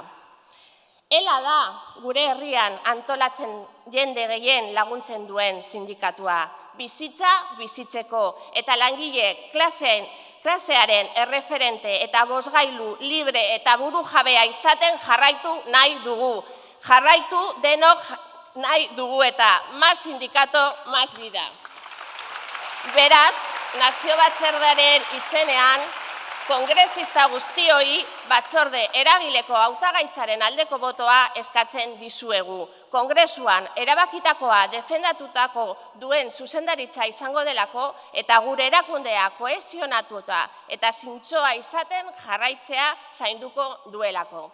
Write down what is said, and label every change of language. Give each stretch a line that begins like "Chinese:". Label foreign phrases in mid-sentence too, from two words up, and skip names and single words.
Basque: Ela da gure herrian antolatzen jende gehien laguntzen duen sindikatua, bizitza bizitzeko eta langile klasearen erreferente eta bozgailu libre eta burujabea izaten jarraitu nahi dugu. Jarraitu denok nahi dugu eta
Spanish: más sindikato, más vida.
Basque: Beraz, Nazio Batzordearen izenean, kongresista guztioi batzorde eragileko hautagaitzaren aldeko botoa eskatzen dizuegu. Kongresuan erabakitakoa defendatutako duen zuzendaritza izango delako eta gure erakundea kohesionatuta eta zintzoa izaten jarraitzea zainduko duelako.